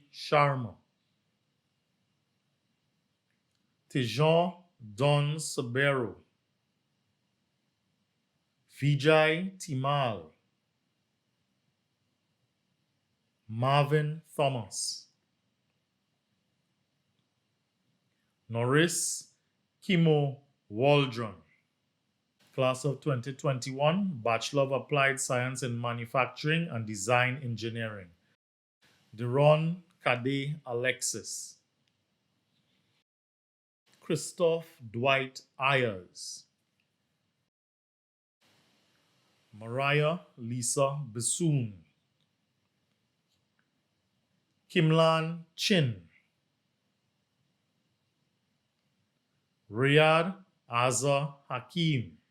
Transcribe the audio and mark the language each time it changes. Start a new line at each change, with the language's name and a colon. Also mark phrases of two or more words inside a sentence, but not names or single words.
English: Sharma, Tejan Don Sabero, Vijay Timal, Marvin Thomas, Norris Kimo Waldron, Class of 2021, Bachelor of Applied Science in Manufacturing and Design Engineering, Deron Kade Alexis, Christoph Dwight Ayers, Mariah Lisa Bassoon, Kimlan Chin, Riyad Azza Hakim,